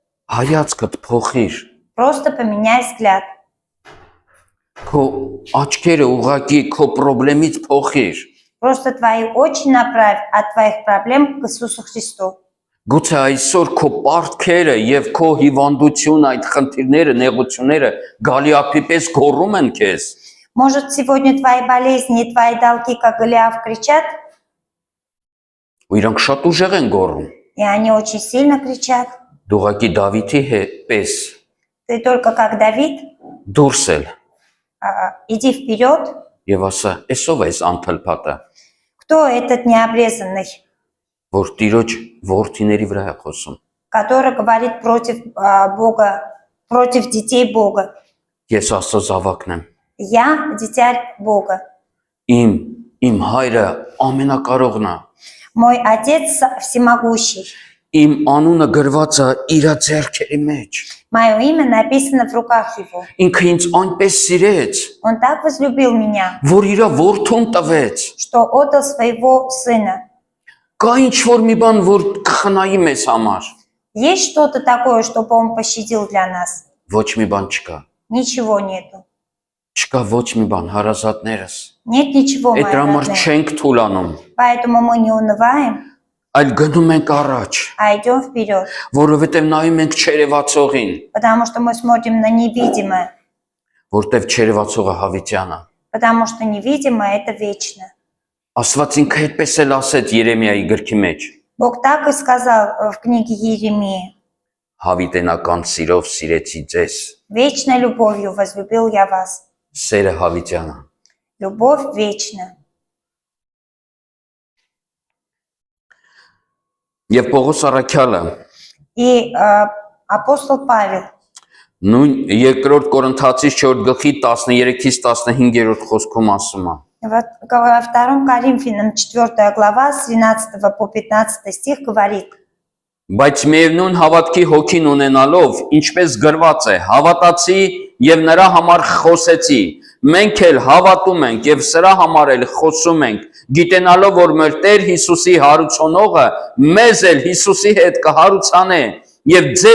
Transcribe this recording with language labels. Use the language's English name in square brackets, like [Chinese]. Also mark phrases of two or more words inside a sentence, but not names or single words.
[Armenian] հայացքդ փոխիր, [Russian] Просто поменяй взгляд. [Armenian] Քո աչքերը ուղակի քո խնդրից փոխիր։ [Russian] Просто твои очи направь от твоих проблем к Иисусу Христу. [Armenian] Գուցե այսօր քո պարտքերը եւ քո հիվանդությունը, այդ խնդիրները, նեղությունները գալիափի պես գոռում են քեզ։ [Russian] Может, сегодня твои болезни и твои долги, как Голиаф, кричат, [Armenian] Ու իրանք շատ ուժեղ են գոռում։ [Russian] и они очень сильно кричат. [Armenian] Դուղակի Դավիթի պես [Russian] Ты только как Давид, [Armenian] դուրսել [Russian] иди вперед. [Armenian] եւ ասա, «Էսով էս անթլփատը, [Russian] Кто этот необрезанный, [Armenian] որ Տիրոջ որդիների վրա է խոսում»։ [Russian] который говорит против Бога, против детей Бога? [Armenian] Ես Աստծո զավակն եմ։ [Russian] Я дитя Бога. [Armenian] Իմ հայրը ամենակարողն է։ [Russian] Мой Отец всемогущий. [Armenian] Իմ անունը գրված է իր ձեռքերի մեջ։ [Russian] Мое имя написано в руках Его. [Armenian] Ինքը ինձ այնպես սիրեց, [Russian] Он так возлюбил меня, [Armenian] որ իր որդուն տվեց։ [Russian] что отдал своего Сына. [Armenian] Կա ինչ-որ մի բան, որ կխնայի մեզ համար։ [Russian] Есть что-то такое, чтобы Он пощадил для нас? [Armenian] Ոչ մի բան չկա։ [Russian] Ничего нету. [Armenian] Չկա ոչ մի բան, հարազատներս։ [Russian] Нет ничего, мои [Armenian] Այդ համար [Russian] родные. [Armenian] չենք թուլանում, [Russian] Поэтому мы не унываем, [Armenian] այլ գնում ենք առաջ, [Russian] а идем вперед. [Armenian] որովհետև նայում ենք չերևացողին, [Russian] Потому что мы смотрим на невидимое. [Armenian] որտև չերևացողը Հավիտյանն է։ [Russian] Потому что невидимое – это вечно. [Armenian] Աստված ինքը այդպես էլ ասեց Երեմիայի գրքի մեջ. [Russian] Бог так и сказал в книге Иеремии. [Armenian] Հավիտենական սիրով սիրեցի ձեզ։ [Russian] Вечной любовью возлюбил я вас. [Armenian] Սերը Հավիտյանը։ [Russian] Любовь вечна. [Armenian] Եվ Պողոս Առաքյալը [Russian] И апостол Павел [Armenian] նույն երկրորդ Կորինթացիս 4 գլխի 13-ից 15-րդ խոսքում ասում է. [Russian] во 2 Коринфянам 4 глава с 13 по 15 стих говорит: [Armenian] Բայց միևնույն հավատքի հոգին ունենալով, ինչպես գրված է, հավատացի եւ նրա համար խոսեցի։ Մենք էլ հավատում ենք եւ սրա համար էլ խոսում ենք, գիտենալով, որ մեր Տեր Հիսուսի հարուցոնողը մեզ էլ Հիսուսի հետ կհարուցանե եւ